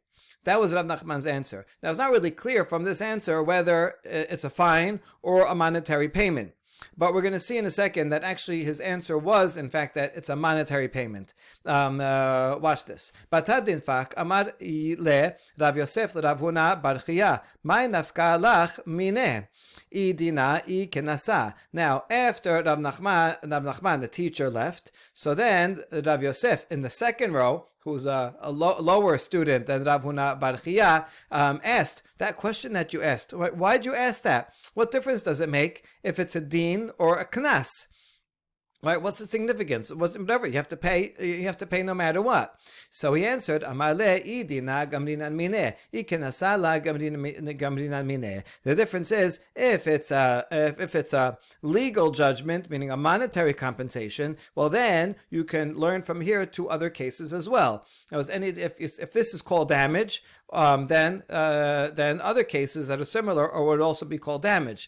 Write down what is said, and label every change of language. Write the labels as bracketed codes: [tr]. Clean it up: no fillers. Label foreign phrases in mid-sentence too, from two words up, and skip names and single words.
[en] That was Rav Nachman's answer. Now, it's not really clear from this answer whether it's a fine or a monetary payment. But we're going to see in a second that actually his answer was, in fact, that it's a monetary payment. Watch this. [arc] בתר דנפק אמר ליה רב יוסף לרב הונא בר חייא, מאי נפקא לך מינה. אי דינא אי קנסא. [en] Now, after Rav Nachman, the teacher, left, so then Rav Yosef in the second row, who's a lower student than Rav Huna bar Chia, asked that question that you asked. Why'd you ask that? What difference does it make if it's a din or a knas? Right? What's the significance? Whatever, you have to pay. You have to pay no matter what. So he answered, [arc] "אמר ליה אי דינא גמרינן מינה, אי קנסא לא גמרינן מינה." [en] The difference is if it's a legal judgment, meaning a monetary compensation, well then you can learn from here to other cases as well. If this is called damage, then other cases that are similar or would also be called damage.